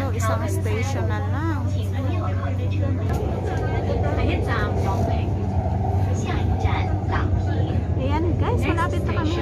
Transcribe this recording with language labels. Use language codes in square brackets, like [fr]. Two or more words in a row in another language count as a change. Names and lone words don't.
[tl] Isang station na lang. [yue] 下一站朗屏，下一站朗屏。 [tl] Ayan guys, malapit na kami.